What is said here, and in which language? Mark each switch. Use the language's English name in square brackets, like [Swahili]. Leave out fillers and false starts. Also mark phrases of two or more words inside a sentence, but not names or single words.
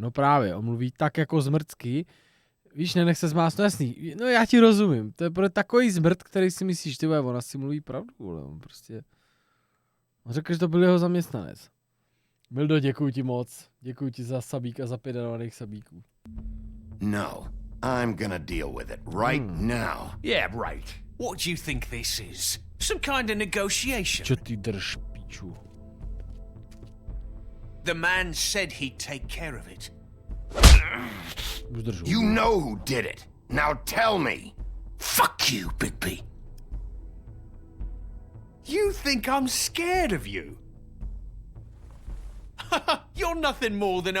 [Czech] No právě, on mluví tak jako zmrtsky. Víš, nenech se zmást, no jasný. No já ti rozumím. To je pro takový zmrt, který si myslíš, ty vole, on asi mluví pravdu, ale on prostě... On řekl, že to byl jeho zaměstnanec. Mildo, děkuji ti moc. Děkuji ti za sabík a za 5 darovaných sabíků. No, [English] I'm gonna deal with it right now. Yeah, right. What do you think this is? Some kind of negotiation? [Slovak] Čo ty drž, piču? [English] The man said he'd take care of it. You know who did it. Now tell me. Fuck you, Big B. You think I'm scared of you? You're nothing more than a...